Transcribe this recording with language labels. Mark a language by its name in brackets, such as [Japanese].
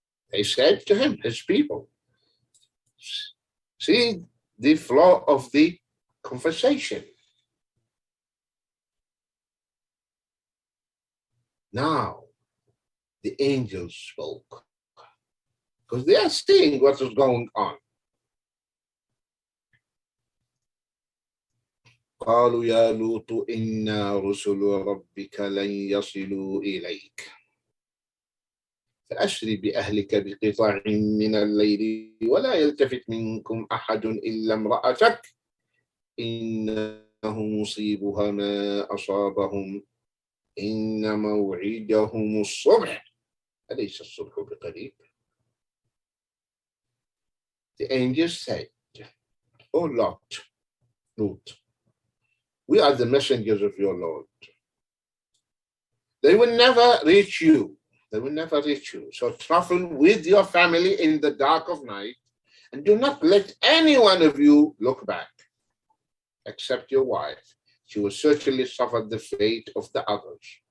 [English] They said to him, his people, see the flow of the conversation. Now, the angels spoke because they are seeing what is going on. [Arabic] قالوا يا لوط إنا رسل ربك لن يصلوا إليك فأسر بأهلك بقطع من الليل ولا يلتفت منكم أحد إلا امرأتك إنه مصيبها ما أصابهم إن موعدهم الصبح أليس الصبح بقريب. [English] The angels said, O Lot, we are the messengers of your Lord. They will never reach you. They will never reach you. So travel with your family in the dark of night and do not let any one of you look back, except your wife. She will certainly suffer the fate of the others.